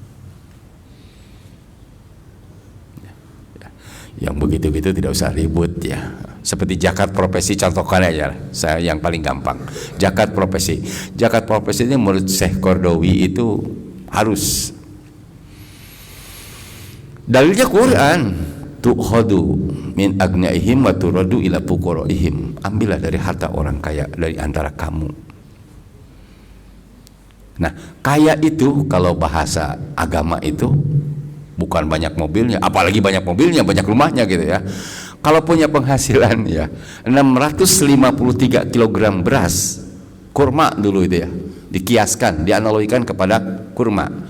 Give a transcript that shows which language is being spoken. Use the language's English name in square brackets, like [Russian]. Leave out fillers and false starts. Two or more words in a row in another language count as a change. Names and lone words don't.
[Indonesian] Yang begitu-gitu tidak usah ribut ya. Seperti zakat profesi, contohkan aja. Saya yang paling gampang. Zakat profesi. Zakat profesi ini menurut Syekh Qardawi itu harus. Dalilnya Quran. [Arabic] تؤخذ من أغنيائهم وترد إلى فقرائهم. [Indonesian] Ambillah dari harta orang kaya dari antara kamu. Nah, kaya itu kalau bahasa agama itu bukan banyak mobilnya, apalagi banyak mobilnya, banyak rumahnya gitu ya. Kalau punya penghasilan ya 653 kg beras, kurma dulu itu ya, dikiaskan, dianalogikan kepada kurma.